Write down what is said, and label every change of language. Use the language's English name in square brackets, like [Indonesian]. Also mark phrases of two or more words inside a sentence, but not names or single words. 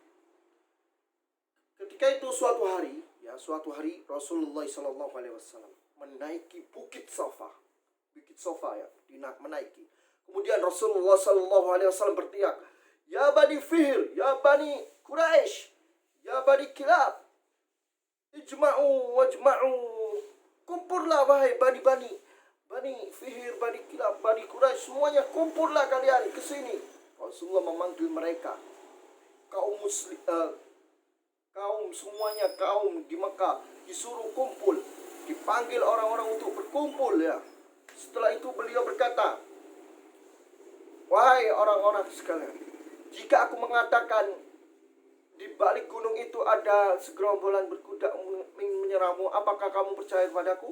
[Indonesian] Ketika itu suatu hari Rasulullah [Arabic] صلى الله عليه وسلم [Indonesian] menaiki Bukit Safa. Bukit Safa ya, menaiki. Kemudian Rasulullah [Arabic] صلى الله عليه وسلم [Indonesian] berteriak, "Ya Bani Fihr, ya Bani Quraisy, ya Bani Kilab, [Arabic] اجمعوا واجمعوا." [Indonesian] Kumpullah wahai Bani Fihr, Bani Kilab, Bani Quraisy, semuanya kumpullah kalian ke sini. Rasulullah memanggil mereka. Kaum di Mekah disuruh kumpul, dipanggil orang-orang untuk berkumpul ya. Setelah itu beliau berkata, "Wahai orang-orang sekalian, jika aku mengatakan di balik gunung itu ada segerombolan berkuda menyerangmu, apakah kamu percaya kepadaku?"